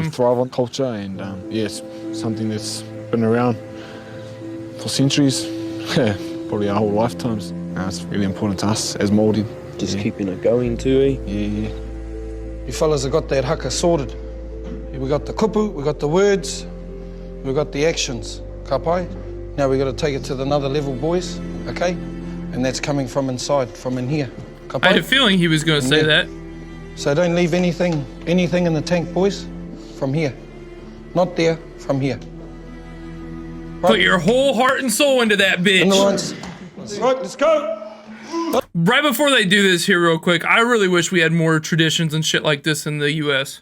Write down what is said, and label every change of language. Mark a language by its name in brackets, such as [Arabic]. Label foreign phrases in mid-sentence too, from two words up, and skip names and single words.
[English] We thrive on culture, and yes, something that's been around for centuries, probably our whole lifetimes. It's really important to us as Māori. Just keeping it going too, eh? Yeah. You fellas have got that HAKA sorted. We got the kupu, we got the words, we got the actions. [Māori] Ka pai? [English] Now we got to take it to another level, boys, okay? And that's coming from inside, from in here. [Māori] Ka pai? [English] I had a feeling he was going to say that. So don't leave anything in the tank, boys, from here. Not there, from here. Right. Put your whole heart and soul into that bitch. In the lines. Right, let's go. Right before they do this here real quick, I really wish we had more traditions and shit like this in the US.